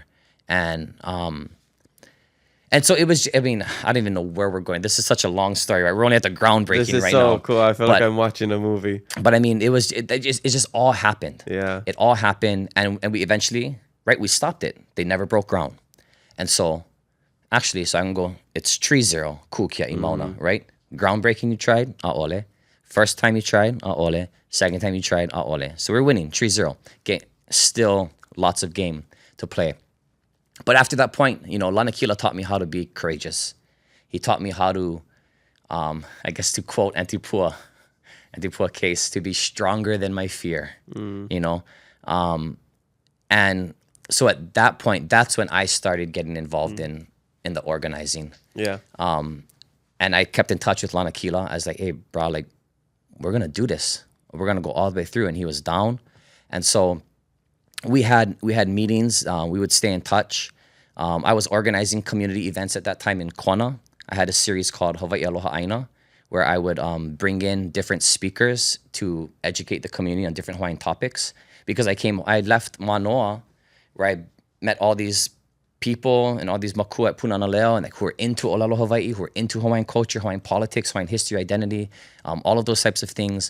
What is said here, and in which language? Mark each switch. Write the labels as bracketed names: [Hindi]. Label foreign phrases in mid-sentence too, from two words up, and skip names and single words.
[English] And so it was, I mean, I don't even know where we're going. This is such a long story, right? We're only at the groundbreaking This is right so now. cool. I feel like I'm watching a movie. But I mean, it just all happened. Yeah. It all happened. And we eventually, right, we stopped it. They never broke ground. And so, actually, so I can go, it's 3-0, [Hawaiian] ku kiaʻi Mauna, right? [English] Groundbreaking you tried, ʻaʻole. First time you tried, ʻaʻole. Second time you tried, ʻaʻole. So we're winning, 3-0. Still lots of game to play. But after that point, you know, Lanakila taught me how to be courageous. He taught me how to, I guess to quote Antipua case, to be stronger than my fear, you know? And so at that point, that's when I started getting involved in the organizing. Yeah. And I kept in touch with Lanakila. I was like, hey, bro, like, we're going to do this. We're going to go all the way through. And he was down. And so we had meetings. We would stay in touch. I was organizing community events at that time in Kona. I had a series called Hawaii Aloha ʻāina, where I would bring in different speakers to educate the community on different Hawaiian topics. Because I left Manoa, where I met all these people and all these maku at Pūnana Leo, and like who are into [Hawaiian] ʻŌlelo Hawaiʻi, [English] who are into Hawaiian culture, Hawaiian politics, Hawaiian history, identity, all of those types of things.